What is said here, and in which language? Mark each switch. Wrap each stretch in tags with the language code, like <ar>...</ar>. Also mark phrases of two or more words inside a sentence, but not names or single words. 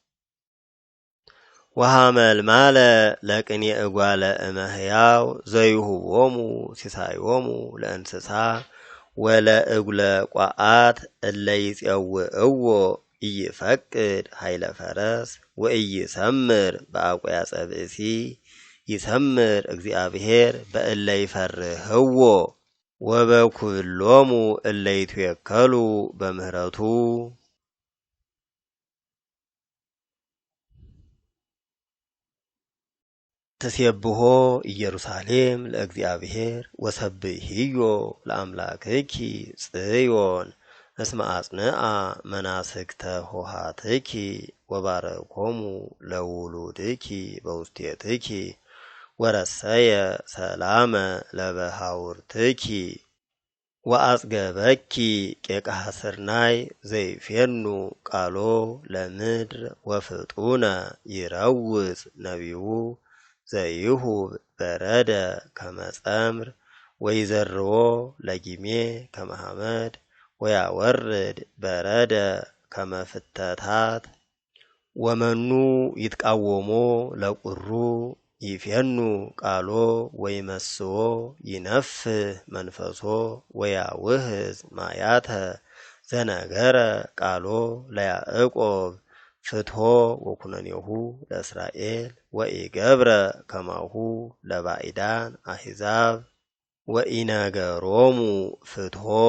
<gez>ወሐመልማለ ለቅኔ እጓለ እመሕያው ዘይሁቦሙ ሲሳዮሙ ለእንስሳ ወለእጉለ ቋዓት እለ ይፄውዕዎ ኢይፈቅድ ኃይለ ፈረስ ወኢይሰምር በአቆያጸ ብእሲ። ይሰምር እግዚአብሔር በእለ ይፈርህዎ ወበኩሎሙ እለ ይትዌከሉ በምህረቱ። ትሴብሖ ኢየሩሳሌም ለእግዚአብሔር ወሰብሕዮ ለአምላክኪ ጽዮን እስመ አጽንዓ መናስክተ ሆሃትኪ ወባረኮሙ ለውሉድኪ በውስቴትኪ ወረሰየ ሰላመ ለበሃውርትኪ ወአጽገበኪ ቄቃ ስርናይ ዘይፌኑ ቃሎ ለምድር ወፍጡነ ይረውፅ ነቢዩ ዘይሁብ በረደ ከመጸምር ወይዘርዎ ለጊሜ ከመሐመድ ወያወርድ በረደ ከመፍተታት። ወመኑ ይትቃወሞ ለቁሩ ይፌኑ ቃሎ ወይመስዎ ይነፍህ መንፈሶ ወያውህዝ ማያተ ዘነገረ ቃሎ ለያዕቆብ ፍትሖ ወኩነኔሁ ለእስራኤል ወኢገብረ ከማሁ ለባዕዳን አሕዛብ ወኢነገሮሙ ፍትሖ።</gez>